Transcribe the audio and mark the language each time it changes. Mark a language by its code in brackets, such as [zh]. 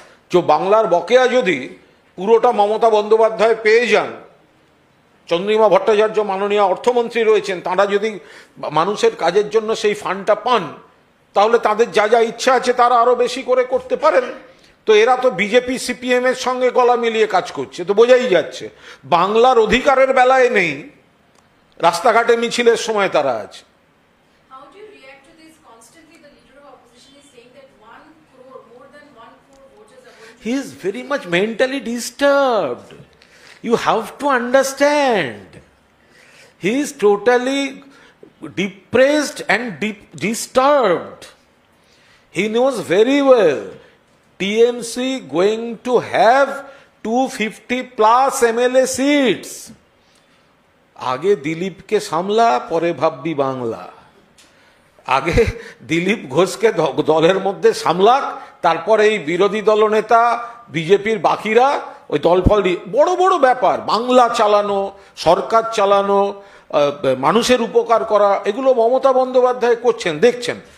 [bn] যে বাংলার বকেয়া যদি পুরোটা মমতা বন্দ্যোপাধ্যায় পেয়ে যান, চন্দ্রিমা ভট্টাচার্য মাননীয় অর্থমন্ত্রী রয়েছেন, তাঁরা যদি মানুষের কাজের জন্য সেই ফান্ডটা পান, তাহলে তাদের যা যা ইচ্ছা আছে তারা আরো বেশি করে করতে পারেন। তো এরা তো বিজেপি সিপিএম এর সঙ্গে গলা মিলিয়ে কাজ করছে, তো বোঝাই যাচ্ছে বাংলার অধিকারের বেলায় নেই, রাস্তাঘাটে মিছিলের সময় তারা আছে। [en] How do you react to this? Constantly, the leader of opposition is saying that 1 crore, more than 1 crore voters are going to. He is very much mentally disturbed. You have to understand. He is totally depressed and disturbed. He knows very well TMC going to have 250 plus MLA seats. [bn] আগে দিলীপকে সামলা, পরে ভাববি বাংলা। আগে দিলীপ ঘোষকে দলের মধ্যে সামলাক, তারপরে এই বিরোধী দলনেতা বিজেপির বাকিরা ওই দলফল বড় বড় ব্যাপার, বাংলা চালানো, সরকার চালানো, মানুষের উপকার করা, এগুলো মমতা বন্দ্যোপাধ্যায় করছেন, দেখছেন।